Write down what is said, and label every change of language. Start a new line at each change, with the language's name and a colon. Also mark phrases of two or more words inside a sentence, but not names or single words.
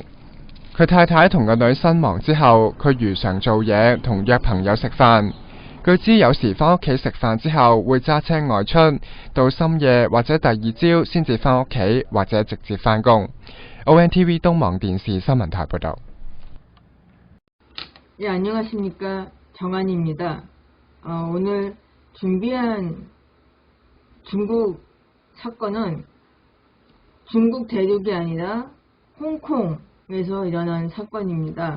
Cantonese: 佢太太同個女身亡之後，佢如常做嘢同約朋友食飯。據知有時返屋企食飯之後會揸車外出，到深夜或者第二朝先至返屋企，或者直接返工。ONTV 東網電視新聞台報道。
Korean: 예, 안녕하십니까. 정한입니다. 오늘 준비한 중국 사건은 중국 대륙이 아니라 홍콩에서 일어난 사건입니다.